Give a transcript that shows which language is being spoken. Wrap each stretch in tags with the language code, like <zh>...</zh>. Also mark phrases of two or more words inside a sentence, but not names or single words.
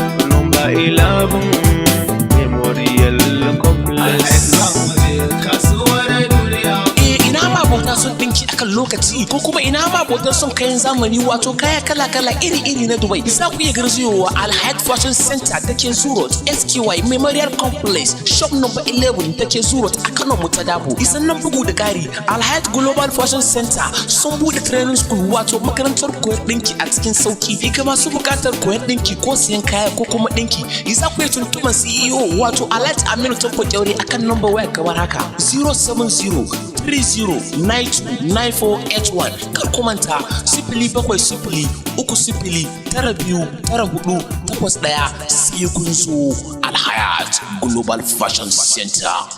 <en>Number eleven, Memorial Complex.</en> <ha>Alhayat za mu je kasuwar duniya. Eh, ina ma abota son ɗinki akan lokaci, ko kuma ina ma abota son kayan zamani, wato kaya kala-kala iri-iri na Dubai? Za ku iya garzayowa Alhayat Fashion Center da ke Zoo Road, S K Y Memorial Complex,</ha> <en>shop number eleven</en> <ha>da ke Zoo Road a Kano Mutadabo. Sannan bugu da ƙari, Alhayat Global Fashion Center sun buɗe</ha> <en>training school,</en> <ha>wato makarantar koyar ɗinki a cikin sauki. Ga masu buƙatar koyar ɗinki ko siyan kaya ko kuma ɗinki, za ku iya tuntuɓar C E O, wato Alhaji Aminu Tanko Kyaure, akan number waya kamar haka,</ha> <en>zero seven zero three zero nine two nine four eight one.</en> <ha>Kar ku manta, sifili bakwai sifili uku sifili tara biyu tara hudu takwas ɗaya. Sai kun zo Alhayat Global Fashion Center.</ha>